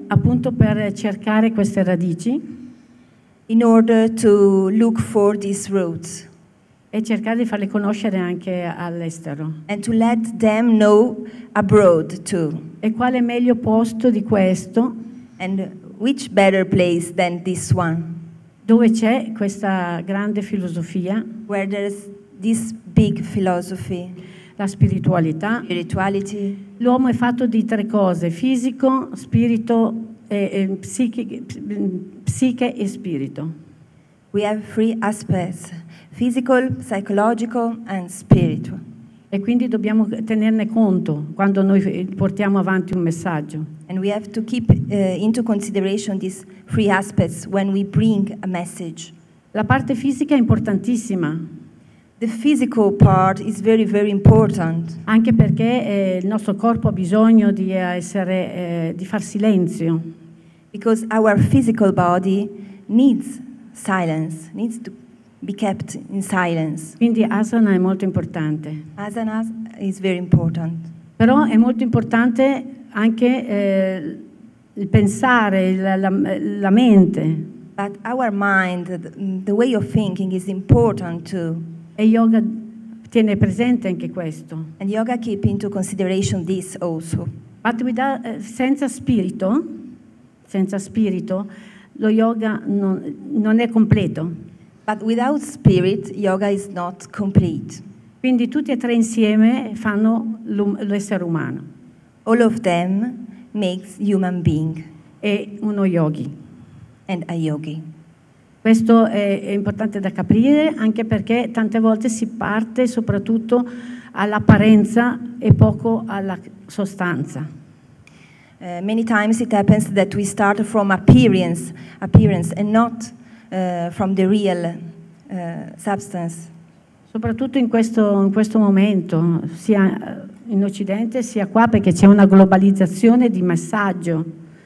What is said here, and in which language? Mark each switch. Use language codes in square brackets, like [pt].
[it] appunto per cercare queste radici [en] in order to look for these roots [it] e cercare di farle conoscere anche all'estero. [en] and to let them know abroad too. [it] E quale meglio posto di questo, [en] And which better place than this one, [it] dove c'è questa grande filosofia, [en] where there's this big philosophy, [it] la spiritualità. [en] spirituality. [it] L'uomo è fatto di tre cose: fisico, spirito, psiche e spirito. [en] We have three aspects: physical, psychological, and spiritual. [it] E quindi dobbiamo tenerne conto quando noi portiamo avanti un messaggio. [en] And we have to keep into consideration these three aspects when we bring a message. [it] La parte fisica è importantissima, [en] The physical part is very, very important [it] anche perché il nostro corpo ha bisogno di far silenzio. [en] because our physical body needs silence, needs to be kept in silence. [it] Quindi asana è molto importante. [en] Asana is very important. [it] Però è molto importante anche il pensare, la mente. [en] But our mind, the way of thinking is important too. [it] E yoga tiene presente anche questo. [en] And yoga keep into consideration this also. [it] But senza spirito, lo yoga non è completo. [en] But without spirit, yoga is not complete. [it] Quindi tutti e tre insieme fanno l'essere umano. [en] All of them makes human being [it] E uno yogi. [en] and a yogi. [it] Questo è importante da capire, anche perché tante volte si parte soprattutto all'apparenza e poco alla sostanza. [en] Many times it happens that we start from appearance and not from the real substance. [it] Soprattutto in questo momento, sia in Occidente sia qua, perché c'è una globalizzazione di messaggio.